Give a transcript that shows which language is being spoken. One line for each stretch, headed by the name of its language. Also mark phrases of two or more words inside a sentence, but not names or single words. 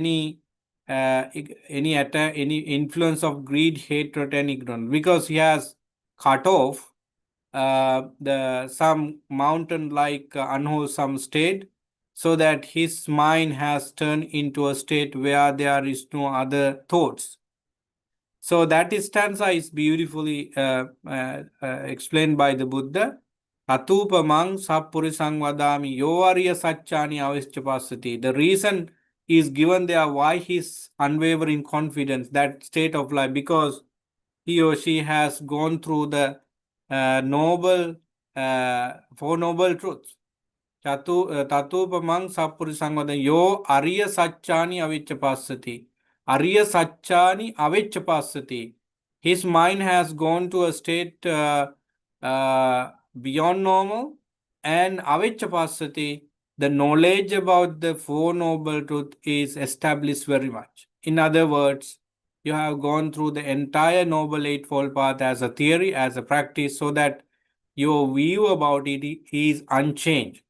English: any attack, any influence of greed, hatred, and ignorance, because he has cut off the some mountain like unwholesome state, so that his mind has turned into a state where there is no other thoughts. So that stanza is beautifully explained by the Buddha.
Pali: Atupamang sapurisang vadami yovarya sachani avichapasati.
English: The reason is given there why his unwavering confidence, that state of life, because he or she has gone through the Four Noble Truths.
Pali: Tatupamang sapurisang vadami yo arya sachani avichapasati. Arya Sachani Avechapasati.
English: His mind has gone to a state beyond normal, and Avechapasati, the knowledge about the Four Noble Truth is established very much. In other words, you have gone through the entire Noble Eightfold Path as a theory, as a practice, so that your view about it is unchanged.